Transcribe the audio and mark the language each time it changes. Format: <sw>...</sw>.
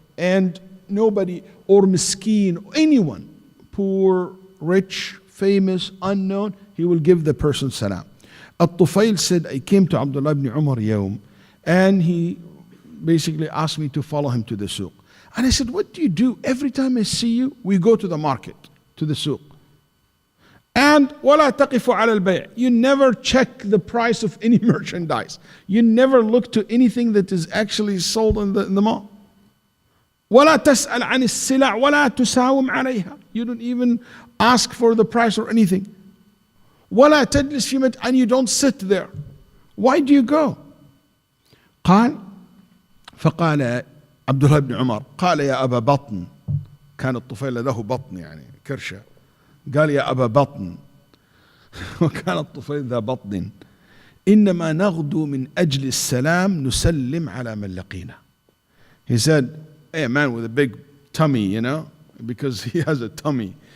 <en>And nobody, or miskeen, anyone, poor, rich, famous, unknown, he will give the person salam. At-Tufayl said, I came to Abdullah ibn Umar yawm, and he basically asked me to follow him to the suq. And I said, what do you do? Every time I see you, we go to the market, to the suq.</en> <ar>And وَلَا تَقِفُ عَلَى الْبَيْعِ.</ar> <en>You never check the price of any merchandise. You never look to anything that is actually sold in the mall.</en> <ar>وَلَا تَسْأَلْ عَنِ السِّلَعِ وَلَا تُسَاوِمْ عَلَيْهَا.</ar> <en>You don't even ask for the price or anything.</en> <ar>وَلَا تَجْلِسْ فِي مَجْلِسٍ.</ar> <en>And you don't sit there. Why do you go?</en> <ar>قال فقال عبد الله بن عمر قال يا أبا بطن. كان الطفيل له بطن يعني كرشة. قال يا أبا بطن وكان الطفيل ذا بطن إنما نغدو من أجل السلام نسلم على من لقينا.</ar> <en>He said, hey, a man with a big tummy, you know, because he has a tummy.</en>